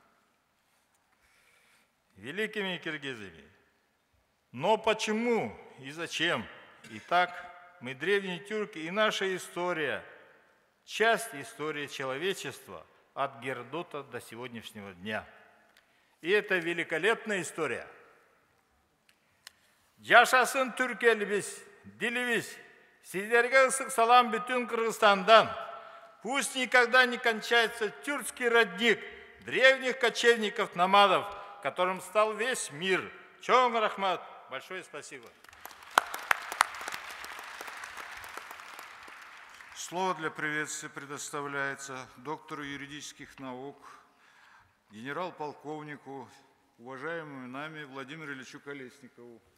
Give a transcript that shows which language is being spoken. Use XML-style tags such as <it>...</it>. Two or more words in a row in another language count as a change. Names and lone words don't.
<ru>Великими киргизами. Но почему и зачем? Итак, мы древние тюрки, и наша история, часть истории человечества от Геродота до сегодняшнего дня. И это великолепная история.</ru> <ky>Жашасын түркелбиз, дилибиз, сиздерге ысык салам бүтүн Кыргызстандан.</ky> <ru>Пусть никогда не кончается тюркский родник древних кочевников-номадов, которым стал весь мир.</ru> <ky>Чоң рахмат.</ky> <ru>Большое спасибо. Слово для приветствия предоставляется доктору юридических наук, генерал-полковнику, уважаемому нами Владимиру Ильичу Колесникову.</ru>